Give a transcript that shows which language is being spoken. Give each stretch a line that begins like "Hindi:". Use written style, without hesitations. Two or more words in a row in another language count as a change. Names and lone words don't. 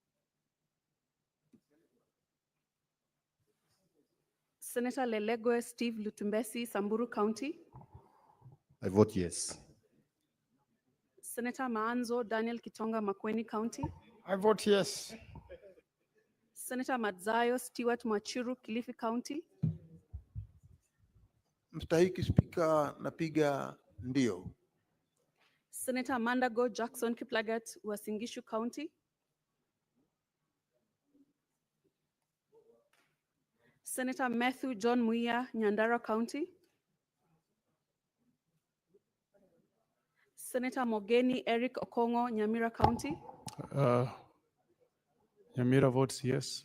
English: Senator Lelegoe Steve Lutumbesi, Samburu County. I vote yes. Senator Maanzo Daniel Kitonga, Makueni County. I vote yes. Senator Madzayo Stewart Machiru, Kilifi County.
Swahili: Mstahiki Spika, napiga ndio.
English: Senator Mandago Jackson Kiplagat, Wasingishu County. Senator Matthew John Muya, Nyandara County. Senator Mogeni Eric Okongo, Nyamira County. Nyamira votes yes.